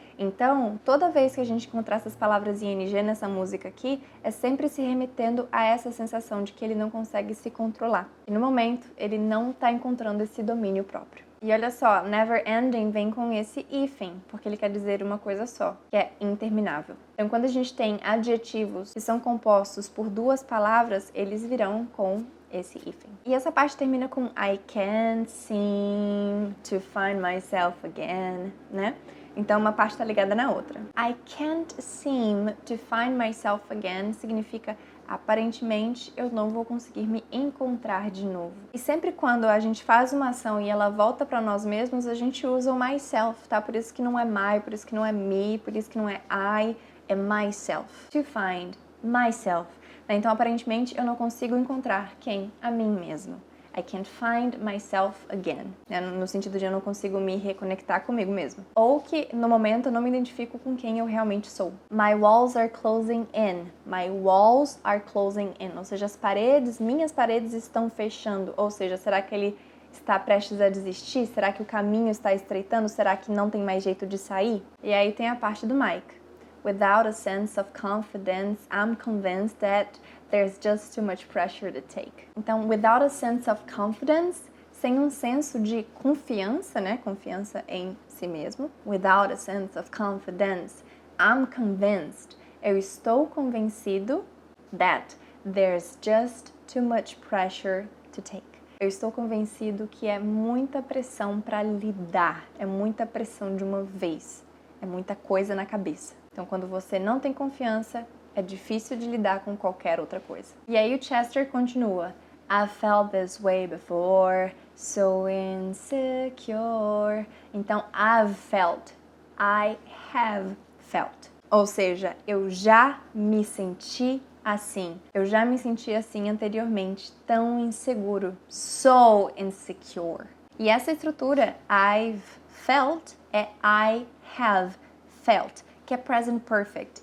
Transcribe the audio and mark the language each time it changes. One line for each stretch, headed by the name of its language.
Portuguese: Então, toda vez que a gente encontrar essas palavras em ING nessa música aqui, é sempre se remetendo a essa sensação de que ele não consegue se controlar. E no momento, ele não está encontrando esse domínio próprio. E olha só, never ending vem com esse hífen, porque ele quer dizer uma coisa só, que é interminável. Então, quando a gente tem adjetivos que são compostos por duas palavras, eles virão com esse hífen. E essa parte termina com
English: I can't seem to find myself again,
Portuguese: né? Então, uma parte está ligada na outra.
English: I can't seem to find myself again
Portuguese: significa aparentemente eu não vou conseguir me encontrar de novo. E sempre quando a gente faz uma ação e ela volta para nós mesmos, a gente usa o myself, tá? Por isso que não é my, por isso que não é me, por isso que não é I, é myself.
English: To find myself.
Portuguese: Então, aparentemente, eu não consigo encontrar quem? A mim mesmo.
English: I can't find myself again.
Portuguese: No sentido de eu não consigo me reconectar comigo mesmo. Ou que, no momento, eu não me identifico com quem eu realmente sou.
English: My walls are closing in. My walls are closing in.
Portuguese: Ou seja, minhas paredes estão fechando. Ou seja, será que ele está prestes a desistir? Será que o caminho está estreitando? Será que não tem mais jeito de sair? E aí tem a parte do Mike.
English: Without a sense of confidence, I'm convinced that there's just too much pressure to take.
Portuguese: Então,
English: without a sense of confidence,
Portuguese: sem um senso de confiança, né? Confiança em si mesmo.
English: Without a sense of confidence, I'm convinced.
Portuguese: Eu estou convencido
English: that there's just too much pressure to take.
Portuguese: Eu estou convencido que é muita pressão para lidar, é muita pressão de uma vez, é muita coisa na cabeça. Então, quando você não tem confiança, é difícil de lidar com qualquer outra coisa. E aí o Chester continua.
English: I felt this way before, so insecure. Então, I've felt, I have felt.
Portuguese: Ou seja, eu já me senti assim. Eu já me senti assim anteriormente, tão inseguro.
English: So insecure.
Portuguese: E essa estrutura,
English: I've felt, é I have felt,
Portuguese: que é
English: present perfect.